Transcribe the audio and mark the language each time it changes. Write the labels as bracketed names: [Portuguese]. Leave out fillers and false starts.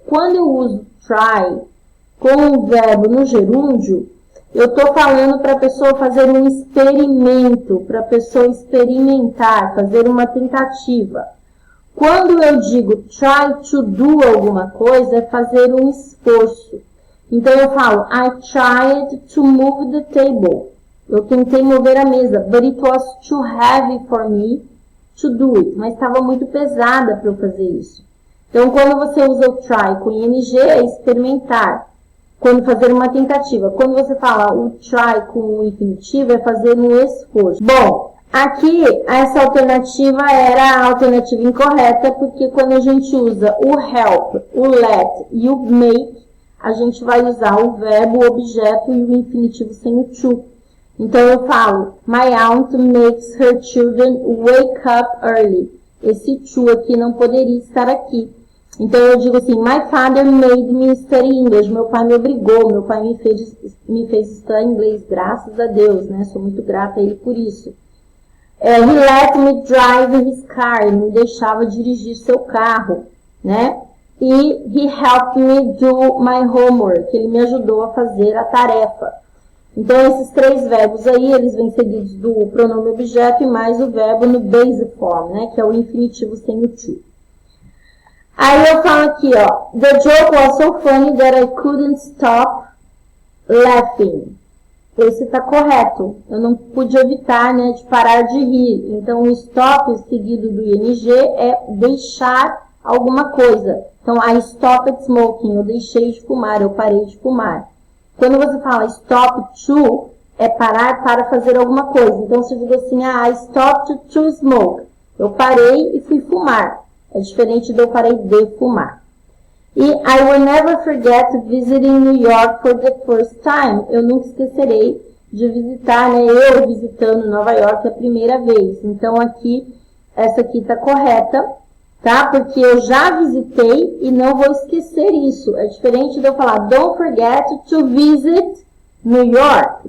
[Portuguese] Quando eu uso try com o verbo no gerúndio, eu estou falando para a pessoa fazer um experimento, para a pessoa experimentar, fazer uma tentativa. Quando eu digo [English] try to do [Portuguese] alguma coisa, é fazer um esforço. Então, eu falo, [English] I tried to move the table. [Portuguese] Eu tentei mover a mesa, [English] but it was too heavy for me to do it. [Portuguese] Mas estava muito pesada para eu fazer isso. Então, quando você usa o try com ing, é experimentar. Quando fazer uma tentativa. Quando você fala o try com o infinitivo, é fazer um esforço. Bom, aqui, essa alternativa era a alternativa incorreta, porque quando a gente usa o help, o let e o make, a gente vai usar o verbo, o objeto e o infinitivo sem o to. Então, eu falo, [English] my aunt makes her children wake up early. [Portuguese] Esse to aqui não poderia estar aqui. Então, eu digo assim, [English] my father made me study English. [Portuguese] Meu pai me obrigou, meu pai me fez estudar inglês, graças a Deus, né? Sou muito grata a ele por isso. [English] He let me drive his car. [Portuguese] Ele me deixava dirigir seu carro, né? [English] E he helped me do my homework. [Portuguese] Ele me ajudou a fazer a tarefa. Então, esses três verbos aí, eles vêm seguidos do pronome objeto e mais o verbo no base form, né? Que é o infinitivo sem o to. Aí eu falo aqui, ó. [English] The joke was so funny that I couldn't stop laughing. [Portuguese] Esse tá correto. Eu não pude evitar, né, de parar de rir. Então, o stop seguido do ing é deixar alguma coisa. Então, [English] I stopped smoking. [Portuguese] Eu deixei de fumar, eu parei de fumar. Quando você fala stop to, é parar para fazer alguma coisa. Então, você diz assim, [English] I stopped to smoke. [Portuguese] Eu parei e fui fumar. É diferente de eu parei de fumar. [English] E I will never forget visiting New York for the first time. [Portuguese] Eu nunca esquecerei de visitar, né, eu visitando Nova York a primeira vez. Então, aqui, essa aqui está correta, tá? Porque eu já visitei e não vou esquecer isso. É diferente de eu falar, [English] don't forget to visit New York.